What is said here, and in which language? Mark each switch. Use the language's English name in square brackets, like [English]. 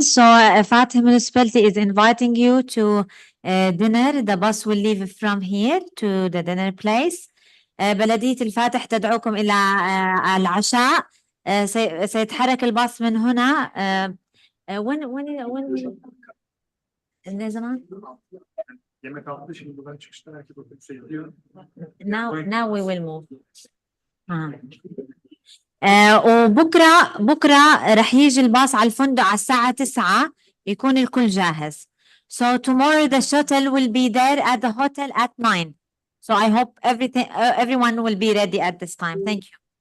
[English] So Fatih Municipality is inviting you to dinner. The bus will leave from here to the dinner place. [Arabic] بلدية الفاتح تدعوكم إلى العشاء. سيتحرك الباص من هنا. [English] when [Turkish] ne zaman? Yemek aldı, şimdi buradan çıkışta herkes otobüse gidiyor. [English] Now we will move. [Arabic] وبكرة رح يجي الباص على الفندق على الساعة 9 يكون الكل جاهز. [English] So tomorrow the shuttle will be there at the hotel at 9. So I hope everyone will be ready at this time. Thank you.